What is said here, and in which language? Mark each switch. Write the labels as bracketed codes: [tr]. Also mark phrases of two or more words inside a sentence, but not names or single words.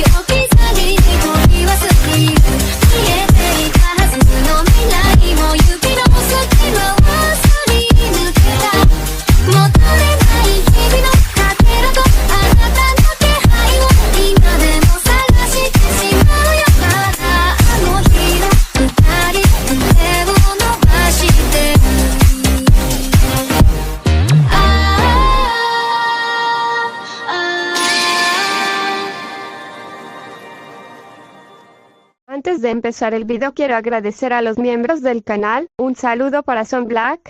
[ja] 置き去りに取り忘れる見えていたはずの未来も指の隙間をすり抜けた戻れない日々のかけらとあなたの気配を今でも探してしまうよまだあの日の二人腕を伸ばしてる [es] Antes de empezar el video quiero agradecer a los miembros del canal, un saludo para Son Black,